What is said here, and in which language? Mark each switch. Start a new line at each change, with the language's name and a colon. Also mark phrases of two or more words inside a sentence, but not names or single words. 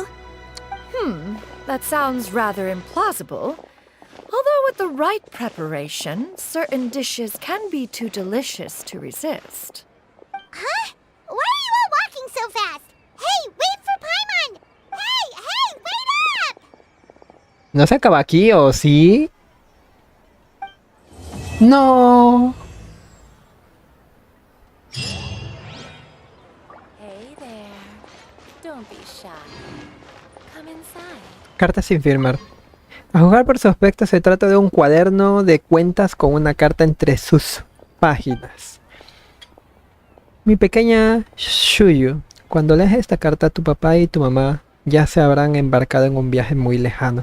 English: That sounds rather implausible. Although with the right preparation, certain dishes can be too delicious to resist. Huh? Why are you all walking so fast? Hey, wait for Paimon! Hey, wait up!
Spanish: ¿No se acaba aquí o sí? No.
English: Hey there. Don't be shy. Come inside.
Spanish: Carta sin firmar. A jugar por su aspecto se trata de un cuaderno de cuentas con una carta entre sus páginas. Mi pequeña Shuyu, cuando leas esta carta, tu papá y tu mamá ya se habrán embarcado en un viaje muy lejano.